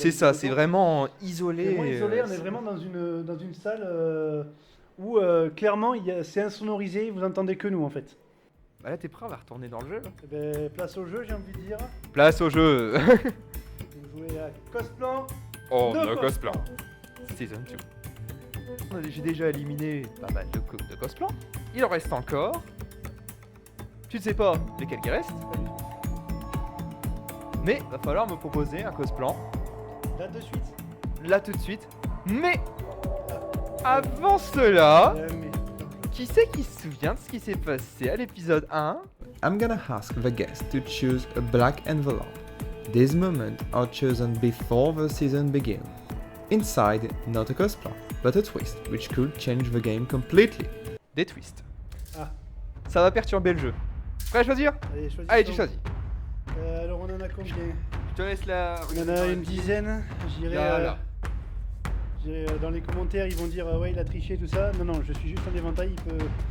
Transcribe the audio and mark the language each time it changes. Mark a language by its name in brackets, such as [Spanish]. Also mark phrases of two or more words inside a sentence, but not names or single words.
[French] C'est ça, c'est vraiment isolé. C'est vraiment isolé, on est vraiment dans une salle où clairement c'est insonorisé, vous entendez que nous en fait. Bah là, t'es prêt, on va retourner dans le jeu. Eh ben, place au jeu, j'ai envie de dire. Place au jeu. Vous jouez à Cosplan. Oh, de no Cosplan. Cosplan. Season 2. J'ai déjà éliminé pas mal de Cosplan. Il en reste encore. Tu ne sais pas lesquels qui restent. Mais va falloir me proposer un Cosplan. Là de suite. Là tout de suite. Mais avant cela, Mais... qui c'est qui se souvient de ce qui s'est passé à l'épisode 1? [English] I'm gonna ask the guest to choose a black envelope. These moments are chosen before the season begins. Inside, not a Cosplan, but a twist, which could change the game completely. [French] Des twists. Ah. Ça va perturber le jeu. Prêt à choisir? Allez, choisis. Allez, tu choisis. Alors on en a combien? Je te laisse la... On en a une dizaine. J'irai Là. dans les commentaires, ils vont dire ouais il a triché tout ça. Non, je suis juste en éventail, il peut...